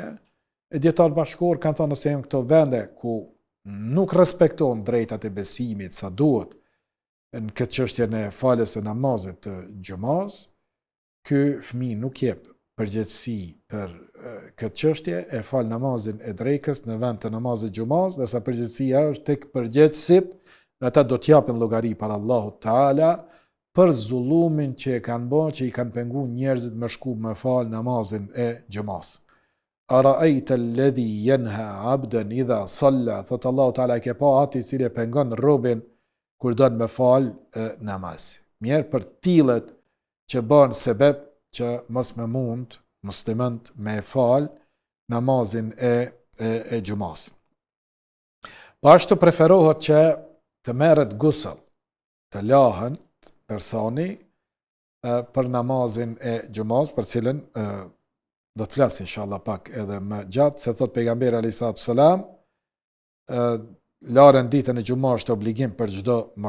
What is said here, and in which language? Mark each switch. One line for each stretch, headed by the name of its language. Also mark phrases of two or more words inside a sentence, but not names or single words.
Albanian: E dietar bashkëkor kanë thënë se janë këto vende ku nuk respektojnë drejtat e besimit sa duhet në këtë çështje në faljes së namazit të xumës, ky fëmijë nuk jep përgjegjësi për këtë çështje, e fal namazin e drekës në vend të namazit xumës, dhe sa përgjegjësia është tek përgjegjësit, dhe ata do t'japin llogari para Allahut Taala për zullumin që e kanë bërë, që i kanë pengu njerëzit me shku me fal namazin e xumës.
Arabic: أرأيت الذي ينهى عبدا إذا صلى,
Albanian: thot
Arabic: الله تعالى,
Albanian: ke pa atë i cili e pengon robën kur don me fal namaz. Mirë për tillet që bën sebeb që mos me mund muslimant me fal namazin e xumës. Po ashtu preferohet që të merret gusl, të lahen personi për namazin e xumës, për cilën do të flas inshallah pak edhe më gjatë, se thot pejgamberi
Arabic: عليه السلام,
Albanian: larën ditën e xumës është obligim për çdo moshrritur.